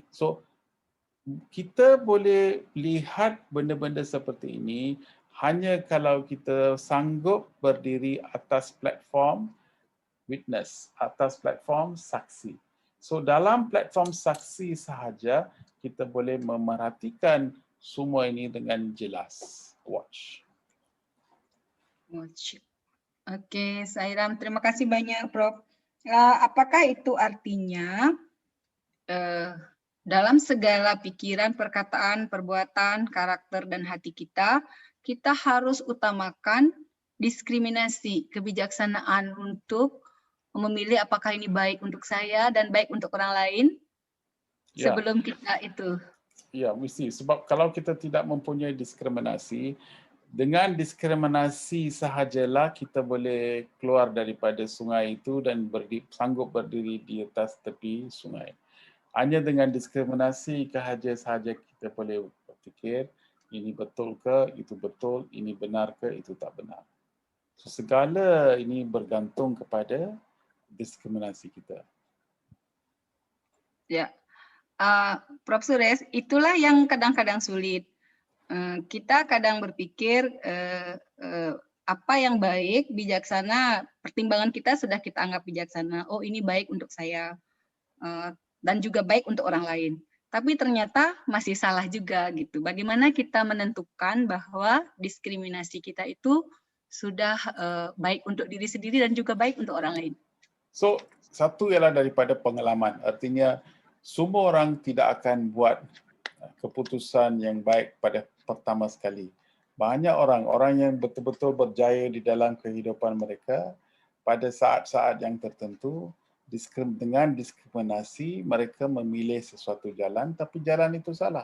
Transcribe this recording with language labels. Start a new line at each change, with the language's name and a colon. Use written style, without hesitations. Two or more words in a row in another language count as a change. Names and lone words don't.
Malay: So, kita boleh lihat benda-benda seperti ini hanya kalau kita sanggup berdiri atas
English: platform witness,
Malay: atas platform saksi. So dalam platform saksi sahaja kita boleh memerhatikan semua ini dengan jelas.
English: Watch.
Indonesian: Okey, Sairam, terima kasih banyak Prof. Apakah itu artinya dalam segala pikiran, perkataan, perbuatan, karakter dan hati kita, kita harus utamakan diskriminasi, kebijaksanaan untuk memilih apakah ini baik untuk saya dan baik untuk orang lain sebelum kita itu.
Malay: Ya, mesti. Sebab kalau kita tidak mempunyai diskriminasi, dengan diskriminasi sahajalah kita boleh keluar daripada sungai itu dan sanggup berdiri di atas tepi sungai. Hanya dengan diskriminasi sahaja kita boleh berfikir, ini betul ke, itu betul, ini benar ke, itu tak benar. So, segala ini bergantung kepada diskriminasi kita.
Indonesian: Ya, Prof. Suresh, itulah yang kadang-kadang sulit. Kita kadang berpikir apa yang baik, bijaksana, pertimbangan kita sudah kita anggap bijaksana. Oh, ini baik untuk saya dan juga baik untuk orang lain. Tapi ternyata masih salah juga gitu. Bagaimana kita menentukan bahwa diskriminasi kita itu sudah baik untuk diri sendiri dan juga baik untuk orang lain?
Malay: So, satu ialah daripada pengalaman. Artinya, semua orang tidak akan buat keputusan yang baik pada pertama sekali. Banyak orang yang betul-betul berjaya di dalam kehidupan mereka pada saat-saat yang tertentu, dengan diskriminasi mereka memilih sesuatu jalan tapi jalan itu salah.